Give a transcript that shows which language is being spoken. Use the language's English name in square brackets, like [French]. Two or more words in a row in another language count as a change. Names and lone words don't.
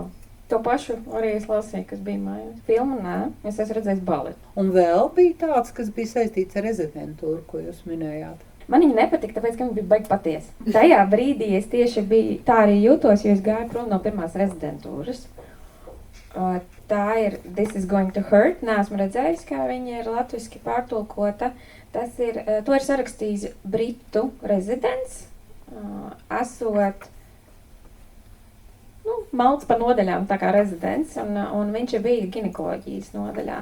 [Latvian] To pašu arī es lasīju, kas bija mājās. Filmu nē, es esmu redzējis baletu. Un vēl bija tāds, kas bija saistīts ar rezidentūru, ko jūs minējāt. Man viņa nepatika, tāpēc, ka viņa bija baigi patiesa. Tajā brīdī es tieši biju, tā arī jūtos, jo es gāju prom no pirmās rezidentūras. Tā ir This is going to hurt. Neesmu redzējis, kā viņa ir latviski pārtulkota. To ir sarakstījis britu rezidents, esot malts par nodaļām, tā kā rezidents, un viņš bija ginekoloģijas nodaļā.